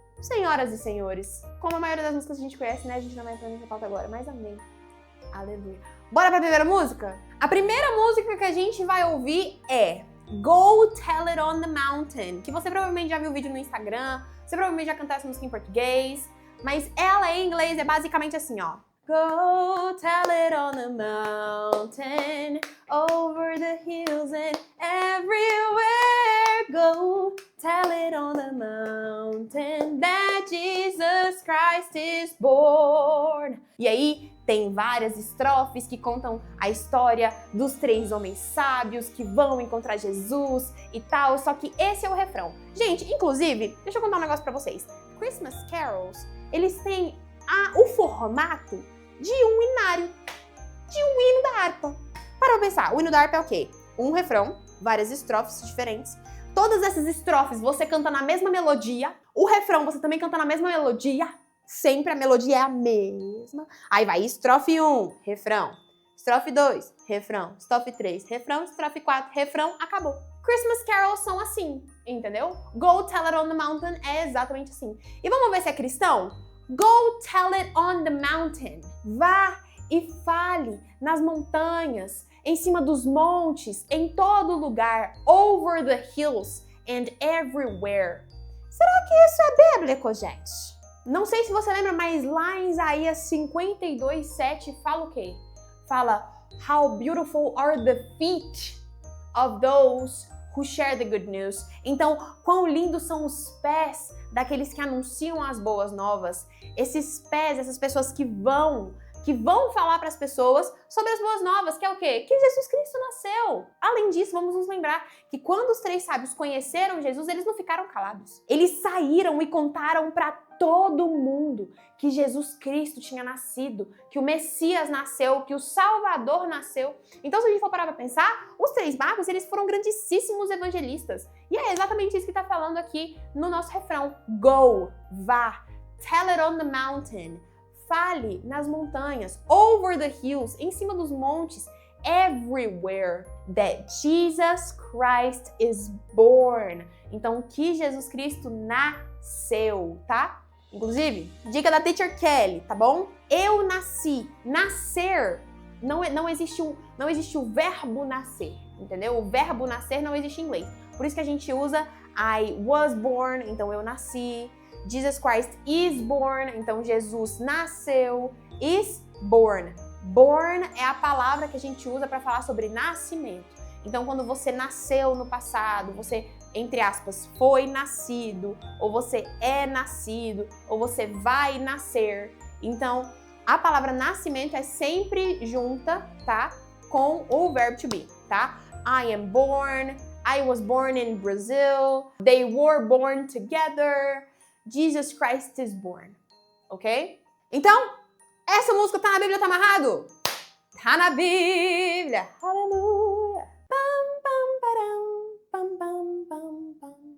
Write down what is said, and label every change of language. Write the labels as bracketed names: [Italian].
[Portuguese] Senhoras e senhores, como a maioria das músicas que a gente conhece, né? A gente não vai entrar nessa pauta agora, mas amém. Aleluia. Bora pra primeira música? A primeira música que a gente vai ouvir é Go Tell It on the Mountain, que você provavelmente já viu o vídeo no Instagram, você provavelmente já cantou essa música em português, mas ela em inglês é basicamente assim, ó. [English] Go tell it on the mountain, over the hills and everywhere. Go tell it on the mountain that Jesus Christ is born. [Portuguese] E aí tem várias estrofes que contam a história dos 3 homens sábios que vão encontrar Jesus e tal, só que esse é o refrão. Gente, inclusive, deixa eu contar um negócio pra vocês. Christmas Carols, eles têm o formato de um inário, de um hino da harpa. Para pensar, o hino da harpa é o quê? Um refrão, várias estrofes diferentes. Todas essas estrofes você canta na mesma melodia. O refrão você também canta na mesma melodia. Sempre a melodia é a mesma. Aí vai estrofe 1, refrão. Estrofe 2, refrão. Estrofe 3, refrão. Estrofe 4, refrão. Acabou. Christmas carols são assim, entendeu? Go Tell It on the Mountain é exatamente assim. E vamos ver se é cristão? [English] Go tell it on the mountain. [Portuguese] Vá e fale nas montanhas, em cima dos montes, em todo lugar. [English] Over the hills and everywhere. [Portuguese] Será que isso é bíblico, gente? Não sei se você lembra, mas lá em Isaías 52:7 fala o quê? Fala, [English] How beautiful are the feet of those who share the good news. [Portuguese] Então, quão lindos são os pés daqueles que anunciam as boas novas. Esses pés, essas pessoas que vão falar para as pessoas sobre as boas novas, que é o quê? Que Jesus Cristo nasceu. Além disso, vamos nos lembrar que quando os 3 sábios conheceram Jesus, eles não ficaram calados. Eles saíram e contaram para todo mundo que Jesus Cristo tinha nascido, que o Messias nasceu, que o Salvador nasceu. Então, se a gente for parar para pensar, os 3 magos, eles foram grandíssimos evangelistas. E é exatamente isso que está falando aqui no nosso refrão. [English] Go, [Portuguese] vá, [English] tell it on the mountain. [Portuguese] Fale nas montanhas, [English] over the hills, [Portuguese] em cima dos montes, [English] everywhere. that Jesus Christ is born. [Portuguese] Então, que Jesus Cristo nasceu, tá? Inclusive, dica da Teacher Kelly, tá bom? Eu nasci. Nascer, não existe o verbo nascer, entendeu? O verbo nascer não existe em inglês. Por isso que a gente usa [English] I was born, [Portuguese] então eu nasci. [English] Jesus Christ is born, [Portuguese] então Jesus nasceu. [English] Is born. [Portuguese] Born é a palavra que a gente usa para falar sobre nascimento. Então, quando você nasceu no passado, você, entre aspas, foi nascido, ou você é nascido, ou você vai nascer. Então, a palavra nascimento é sempre junta, tá? Com o verbo to be, tá? [English] I am born, I was born in Brazil, they were born together, Jesus Christ is born, [Portuguese] ok? Então, essa música tá na Bíblia, tá amarrado? Tá na Bíblia! Aleluia! Pam, pam, param, pam, pam, pam, pam, pam, pam, pam, pam, pam.